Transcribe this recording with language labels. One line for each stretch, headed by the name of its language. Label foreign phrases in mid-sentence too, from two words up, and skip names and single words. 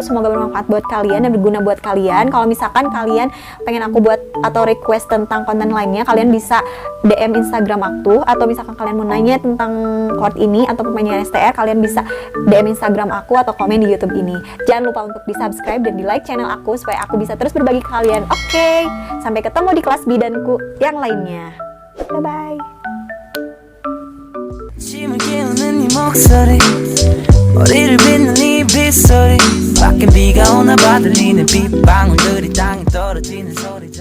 Indonesian: Semoga bermanfaat buat kalian dan berguna buat kalian. Kalau misalkan kalian pengen aku buat atau request tentang konten lainnya, kalian bisa DM Instagram aku, atau misalkan kalian mau nanya tentang chord ini atau pemainnya STR, kalian bisa DM Instagram aku atau komen di YouTube ini. Jangan lupa untuk di subscribe dan di like channel aku supaya aku bisa terus berbagi ke kalian. Oke, sampai ketemu di kelas bidanku yang lainnya.
English: Bye bye.
Korean: 머리를 빗는 이 빗소리 밖에 비가 오나 봐 들리는 빗방울들이 땅에 떨어지는 소리